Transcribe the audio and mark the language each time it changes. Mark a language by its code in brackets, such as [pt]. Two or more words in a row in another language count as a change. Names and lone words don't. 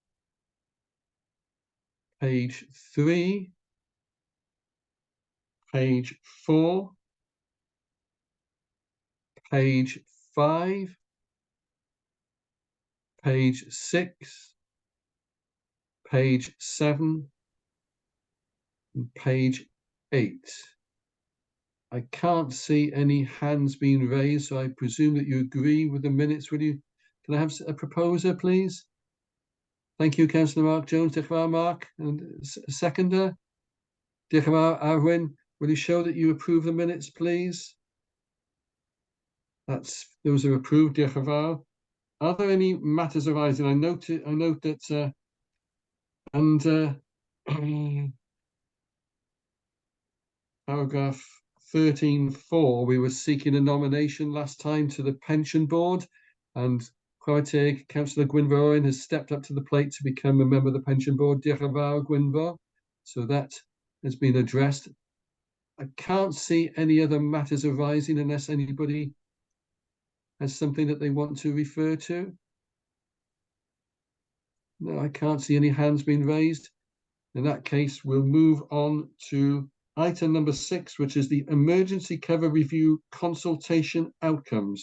[en] page 3, page 4, page 5, page 6, page 7, and page 8. I can't see any hands being raised, so I presume that you agree with the minutes. Can I have a proposer, please? Thank you, Councillor Mark Jones. [cy] Diolch yn fawr, Mark. [en] And a seconder? [cy] Diolch yn fawr, Arwyn. [en] Will you show that you approve the minutes, please? Those are approved. [cy] Diolch yn fawr. [en] Are there any matters arising? I note that under paragraph 13.4, we were seeking a nomination last time to the pension board, and Councillor Gwynfor Owen has stepped up to the plate to become a member of the pension board. [cy] Diolch yn fawr, Gwynfor. [en] So that has been addressed. I can't see any other matters arising unless anybody has something that they want to refer to. No, I can't see any hands being raised. In that case, we'll move on to item number 6, which is the emergency cover review consultation outcomes.